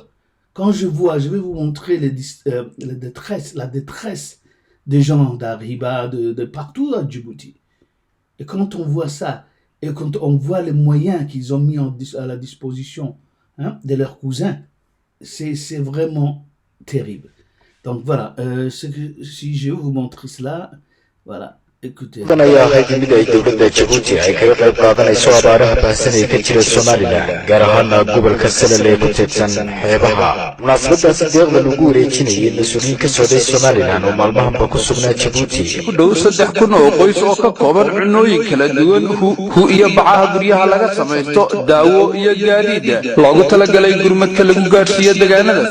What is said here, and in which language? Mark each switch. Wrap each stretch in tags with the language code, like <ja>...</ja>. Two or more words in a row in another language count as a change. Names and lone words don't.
<fr>Quand je vais vous montrer la détresse des gens d'Ariba, de partout à Djibouti. Et quand on voit ça, et quand on voit les moyens qu'ils ont mis à la disposition de leurs cousins, c'est vraiment terrible. Donc voilà, si je vous montre cela, voilà.</fr> <so>ayaa ahayd mid ay dowladda Djibouti ay kaga qayb qaadanayso abaaraha baahsan ee ka jira Soomaaliland gaar ahaan gobolka Salal ee ku teedsan xeebaha munaasabadaasi deeqda lagu wareejinayay mas'uuliyiin ka socday Soomaaliland oo maalmahanba ku sugnaa Djibouti ku dhow 3,000 oo qoys oo ka kooban cunooyin kala duwan hu iyo bacaha guryaha laga samaysto daawo iyo gaadiid loogu talagalay gurmadka lagu gaarsiiyo deegaanada</so>